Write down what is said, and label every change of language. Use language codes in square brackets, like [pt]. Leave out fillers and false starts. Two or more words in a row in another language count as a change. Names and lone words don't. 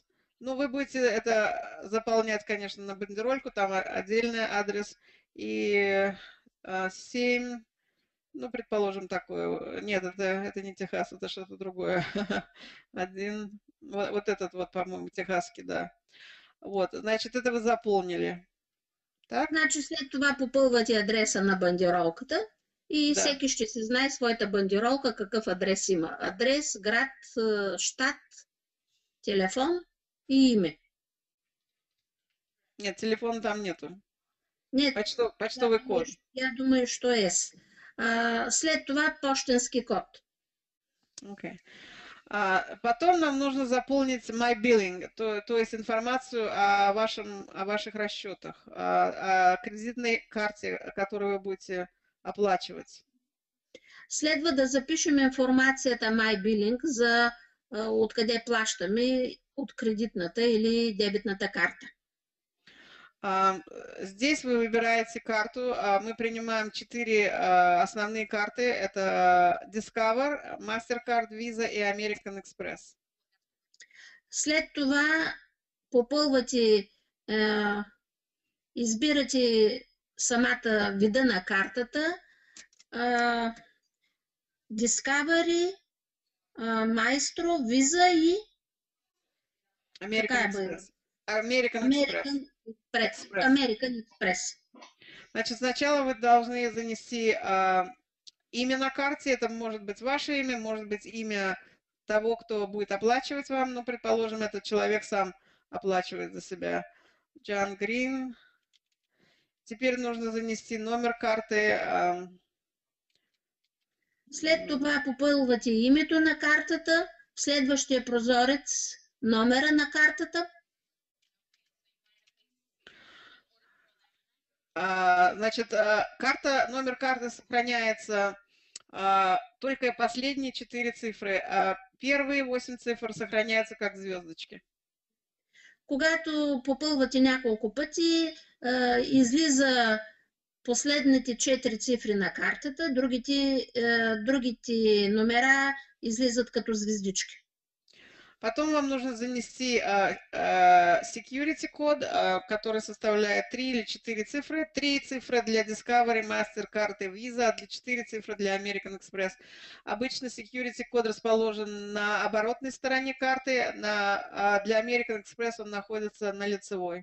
[ru] Ну, вы будете это заполнять, конечно, на бандерольку, там отдельный адрес. И 7, ну, предположим, такое. Нет, это не Техас, это что-то другое. Один, вот этот вот, по-моему, техасский, да. Вот, значит, это вы заполнили. Так? [bg] Значи след това попълвате адреса на бандировката и Да. всеки ще си знае своята бандировка, какъв адрес има. Адрес, град, щат, телефон и име. [ru] Нет, телефона там нету. Нет, Почтовый код. я думаю, [bg] що е. След това пощенски код. [en] Okay. [ru] Потом нам нужно заполнить [en] My Billing, [ru] то есть информацию о ваших расчетах, о кредитной карте, которую вы будете оплачивать. [bg] Следва да запишем информацията MyBilling за откъде плащаме, от кредитната или дебитната карта. [ru] Здесь вы выбираете карту. Мы принимаем 4 основные карты. Это Discover, MasterCard, Visa и American Express. [bg] След това попълвате, избирате самата вида на картата, Discovery, Maestro, Visa и American Express. American Express. [ru] Значит, сначала вы должны занести имя на карте. Это может быть ваше имя, может быть имя того, кто будет оплачивать вам. Ну, предположим, этот человек сам оплачивает за себя. Джон Грин. Теперь нужно занести номер карты. [bg] След това попълвате името на картата, в следващия прозорец номера на картата. [ru] Значит, номер карты сохраняется только последние 4 цифры, а первые 8 цифр сохраняются как звездочки. [bg] Когато попълвате няколко пъти, излиза последните 4 цифри на картата, другите номера излизат като звездички. [ru] Потом вам нужно занести security код, который составляет 3 или 4 цифры. 3 цифры для Discovery, MasterCard и Visa, 4 цифры для American Express. Обычно security код расположен на оборотной стороне карты, для American Express он находится на лицевой.